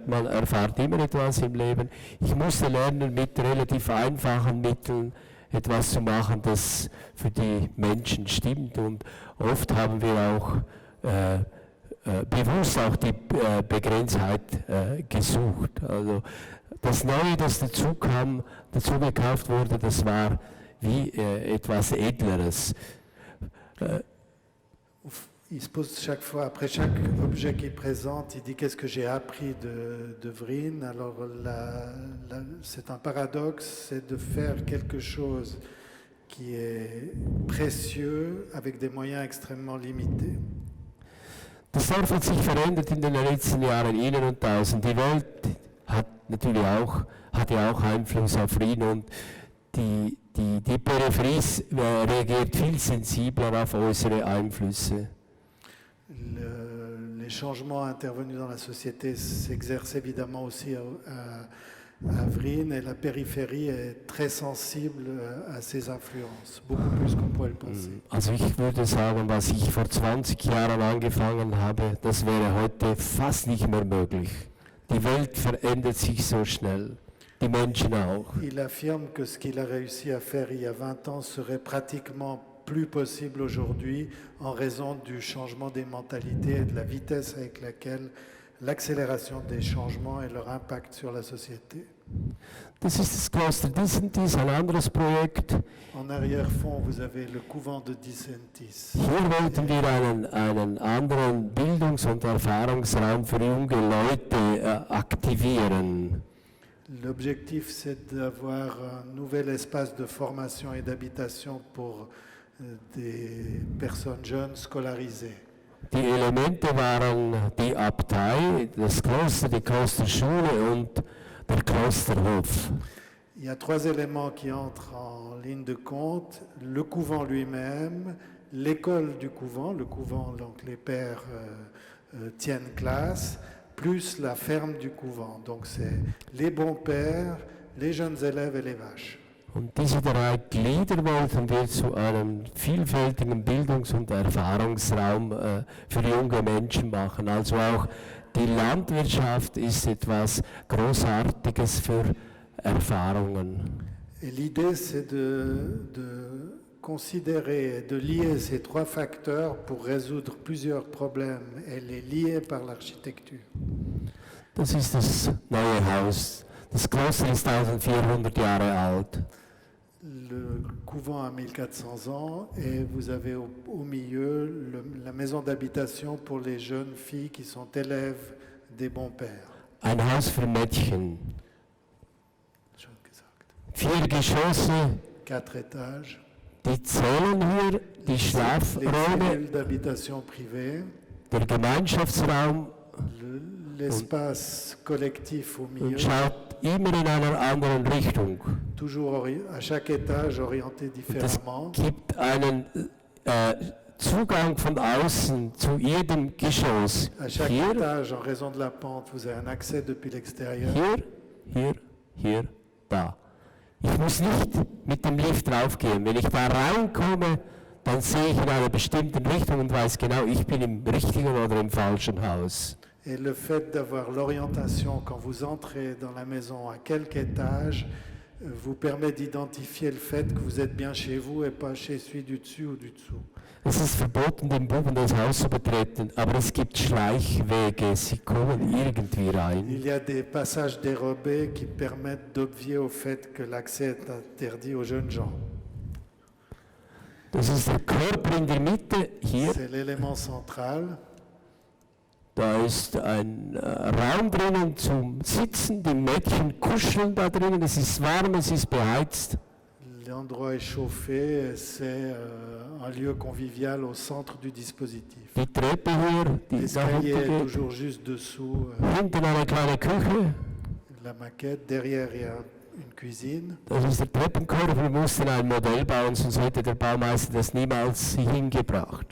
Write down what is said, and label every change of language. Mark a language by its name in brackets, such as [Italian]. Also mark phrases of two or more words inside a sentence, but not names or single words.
[German] Man erfährt immer etwas im Leben. Ich musste lernen, mit relativ einfachen Mitteln etwas zu machen, das für die Menschen stimmt. Und oft haben wir auch bewusst auch die Begrenztheit gesucht. Also das Neue, das dazu gekauft wurde, das war wie etwas Edleres. [French] Il se pose chaque fois, après chaque objet qu'il présente, il dit qu'est-ce que j'ai appris de Vrine. Alors c'est un paradoxe, c'est de faire quelque chose qui est précieux avec des moyens extrêmement limités. [German] Das Dorf hat sich verändert in den letzten Jahren, innen und außen. Die Welt hat ja auch Einfluss auf Vrien und die Peripherie reagiert viel sensibler auf äußere Einflüsse. [French] Les changements intervenus dans la société s'exercent évidemment aussi à Vrine et la périphérie est très sensible à ces influences, beaucoup plus qu'on pourrait le penser. [German] Also ich würde sagen, was ich vor 20 Jahren angefangen habe, das wäre heute fast nicht mehr möglich. Die Welt verändert sich so schnell. Die Menschen auch. [French] Il affirme que ce qu'il a réussi à faire il y a 20 ans serait pratiquement plus possible aujourd'hui en raison du changement des mentalités et de la vitesse avec laquelle l'accélération des changements et leur impact sur la société. [German] Das ist das Kloster Disentis, ein anderes Projekt. [French] En arrière-fond, vous avez le couvent de Disentis. [German] Hier wollten wir einen anderen Bildungs- und Erfahrungsraum für junge Leute aktivieren. [French] L'objectif, c'est d'avoir un nouvel espace de formation et d'habitation pour des personnes jeunes scolarisées. [German] Die Elemente waren die Abtei, das Kloster, die Klosterschule und der Klosterhof. [French] Il y a 3 éléments qui entrent en ligne de compte. Le couvent lui-même, l'école du couvent, le couvent, donc les pères tiennent classe, plus la ferme du couvent. Donc c'est les bons pères, les jeunes élèves et les vaches. [German] Und diese 3 Glieder wollten wir zu einem vielfältigen Bildungs- und Erfahrungsraum für junge Menschen machen. Also auch die Landwirtschaft ist etwas Großartiges für Erfahrungen. [French] Et l'idée, c'est de considérer, de lier ces 3 facteurs pour résoudre plusieurs problèmes et les lier par l'architecture. [German] Das ist das neue Haus. Das Kloster ist 1400 Jahre alt. [French] Le couvent a 1400 ans et vous avez au milieu la maison d'habitation pour les jeunes filles qui sont élèves des bons pères. [German] Ein Haus für Mädchen. Schon gesagt. 4 Geschosse, [French] 4 étages. [German] die zählen hier, die [French] Les [German] Schlafräume, [French] cellules d'habitation privée, [German] der Gemeinschaftsraum [French] l'espace collectif au [German] und [French] milieu, [German] schaut immer in einer anderen Richtung. [French] toujours à chaque étage orienté [German] Das [French] différemment. [German] gibt einen Zugang von außen zu jedem Geschoss. [French] À chaque [German] Hier, [French] étage, en raison de la pente, vous avez un accès depuis l'extérieur. [German] hier, da. Ich muss nicht mit dem Lift raufgehen. Wenn ich da reinkomme, dann sehe ich in einer bestimmten Richtung und weiß genau, ich bin im richtigen oder im falschen Haus. [French] Et le fait d'avoir l'orientation quand vous entrez dans la maison à quelque étage vous permet d'identifier le fait que vous êtes bien chez vous et pas chez celui du dessus ou du dessous. [German] Es ist verboten, den Buben das Haus zu betreten, aber es gibt Schleichwege, sie kommen irgendwie rein. [French] Il y a des passages dérobés qui permettent d'obvier au fait que l'accès est interdit aux jeunes gens. [German] Das ist der Körper in der Mitte, hier. [French] C'est l'élément central. [German] Da ist ein Raum drinnen zum Sitzen, die Mädchen kuscheln da drinnen, es ist warm, es ist beheizt. [French] L'endroit est chauffé, c'est un lieu convivial au centre du dispositif. [German] Die Treppe hier, die da [French] L'escalier est [German] hinten [French] toujours juste dessous [German] geht, hinten eine kleine Küche. [French] la maquette. Derrière, il y a une cuisine. [German] Das ist der Treppenkorb, wir mussten ein Modell bauen, sonst hätte der Baumeister das niemals hingebracht.